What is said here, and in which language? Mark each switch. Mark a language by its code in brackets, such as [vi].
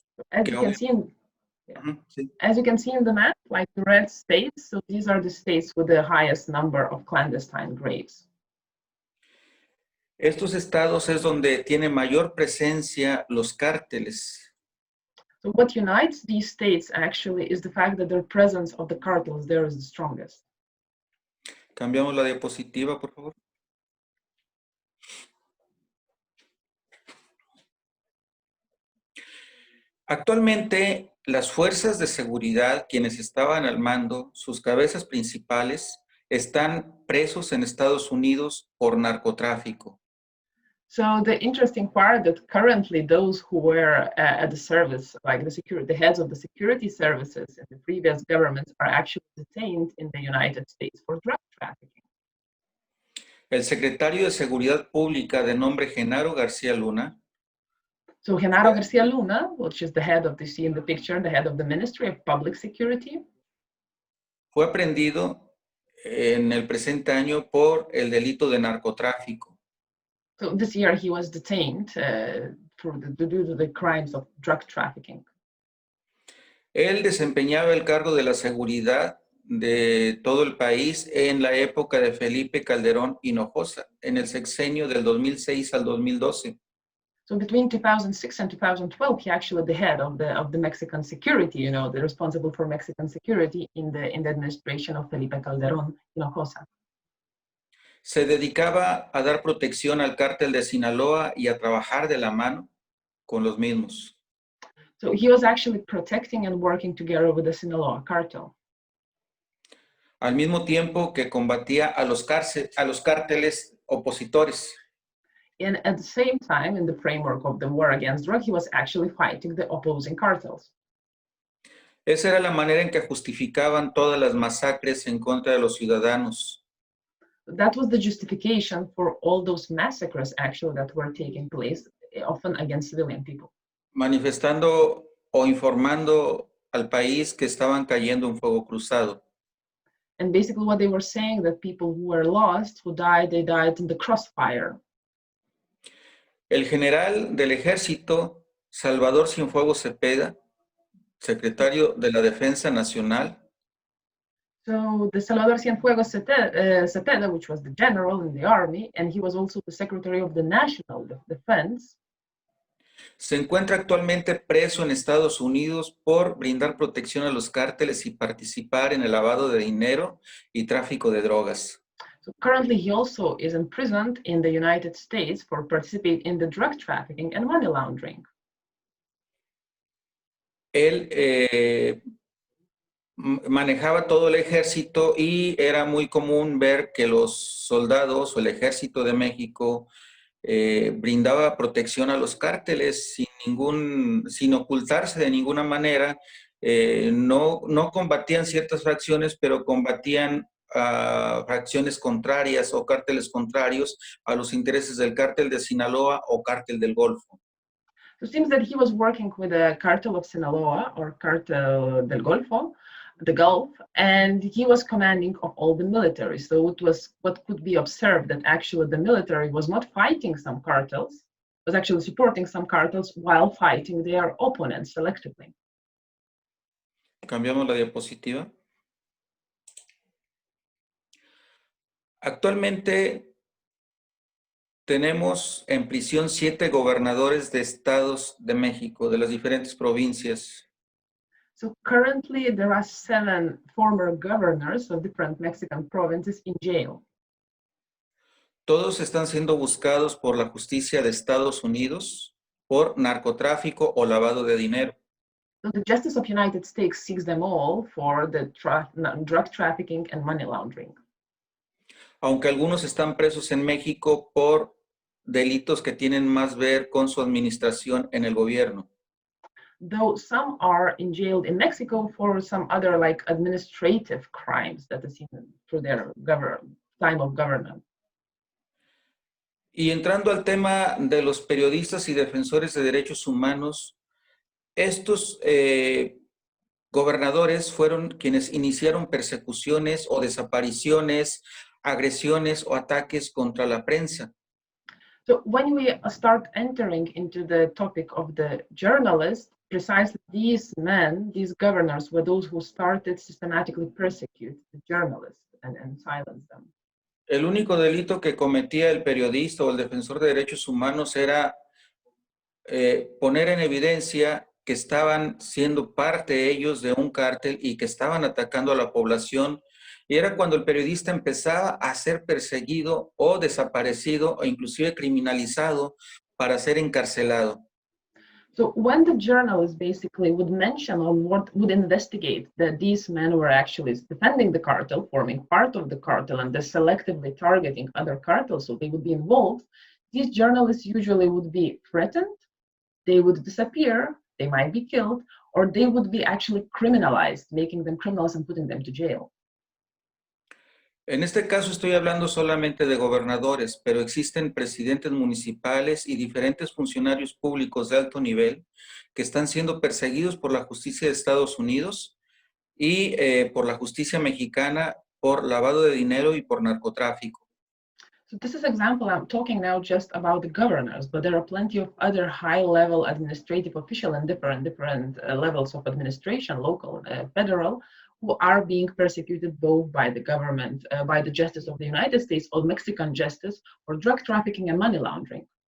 [en] As you can see [es] Ujú, sí. [en] As you can see in the map, like the red states, so these are the states with the highest number of clandestine graves. [es] Estos estados es donde tiene mayor presencia los cárteles. [en] So what unites these states actually is the fact that the presence of the cartels there is the strongest. [es] Cambiamos la diapositiva, por favor. Actualmente, las fuerzas de seguridad, quienes estaban al mando, sus cabezas principales, están presos en Estados Unidos por narcotráfico. [en] So the interesting part that currently those who were at the service, like the heads of the security services in the previous governments, are actually detained in the United States for drug trafficking. [es] El secretario de Seguridad Pública de nombre Genaro García Luna [en] So Genaro Garcia Luna, which is the head of the, see in the picture, the head of the Ministry of Public Security, [es] fue aprendido en el presente año por el delito de narcotráfico. [en] so this year he was detained due to the crimes of drug trafficking. [es] Él desempeñaba el cargo de la seguridad de todo el país en la época de Felipe Calderón Hinojosa, en el sexenio del 2006 al 2012. [en] So between 2006 and 2012, he actually the head of the Mexican security, you know, the responsible for Mexican security in the administration of Felipe Calderón Hinojosa. [es] Se dedicaba a dar protección al cártel de Sinaloa y a trabajar de la mano con los mismos. [en] So he was actually protecting and working together with the Sinaloa cartel. [es] Al mismo tiempo que combatía a los cárteles opositores. [en] And at the same time, in the framework of the war against drug, he was actually fighting the opposing cartels. [es] Esa era la manera en que justificaban todas las masacres en contra de los ciudadanos. [en] That was the justification for all those massacres actually that were taking place, often against civilian people. [es] Manifestando o informando al país que estaban cayendo en fuego cruzado. [en] And basically what they were saying that people who were lost, who died, they died in the crossfire. [es] El general del ejército, Salvador Cienfuegos Cepeda, secretario de la Defensa Nacional, [en] So the Salvador Cienfuegos Cepeda, which was the general in the army, and he was also the secretary of the National Defense, [es] se encuentra actualmente preso en Estados Unidos por brindar protección a los cárteles y participar en el lavado de dinero y tráfico de drogas. [en] So currently he also is imprisoned in the United States for participating in the drug trafficking and money laundering. [es] Él manejaba todo el ejército y era muy común ver que los soldados o el ejército de México brindaba protección a los cárteles sin ocultarse de ninguna manera. No combatían ciertas fracciones, pero combatían fracciones contrarias o cárteles contrarios a los intereses del cártel de Sinaloa o cártel del Golfo. [en] So it seems that he was working with the cartel of Sinaloa or cartel del Golfo, the Gulf, and he was commanding of all the military. So it was what could be observed that actually the military was not fighting some cartels, was actually supporting some cartels while fighting their opponents selectively. [es] Cambiamos la diapositiva. Actualmente tenemos en prisión 7 gobernadores de estados de México, de las diferentes provincias. [en] So currently there are 7 former governors of different Mexican provinces in jail. [es] Todos están siendo buscados por la justicia de Estados Unidos por narcotráfico o lavado de dinero. [en] So the Justice of United States seeks them all for the drug trafficking and money laundering. [es] Aunque algunos están presos en México por delitos que tienen más ver con su administración en el gobierno. [en] Though some are jailed in Mexico for some other like administrative crimes that is through their time of government. [es] Y entrando al tema de los periodistas y defensores de derechos humanos, estos gobernadores fueron quienes iniciaron persecuciones o desapariciones, agresiones o ataques contra la prensa. [en] So when we start entering into the topic of the journalists, precisely these men, these governors, were those who started systematically persecute the journalists and silence them. [es] El único delito que cometía el periodista o el defensor de derechos humanos era poner en evidencia que estaban siendo parte ellos de un cártel y que estaban atacando a la población. Y era cuando el periodista empezaba a ser perseguido o desaparecido o inclusive criminalizado para ser encarcelado. [en] So when the journalists basically would mention or would investigate that these men were actually defending the cartel, forming part of the cartel, and they're selectively targeting other cartels, so they would be involved, these journalists usually would be threatened, they would disappear, they might be killed, or they would be actually criminalized, making them criminals and putting them to jail. [es] En este caso estoy hablando solamente de gobernadores, pero existen presidentes municipales y diferentes funcionarios públicos de alto nivel que están siendo perseguidos por la justicia de Estados Unidos y por la justicia mexicana por lavado de dinero y por narcotráfico. [en] So this is example, I'm talking now just about the governors, but there are plenty of other high-level administrative officials and different levels of administration, local, federal, who are being persecuted both by the government, by the justice of the United States or Mexican justice for drug trafficking and money laundering.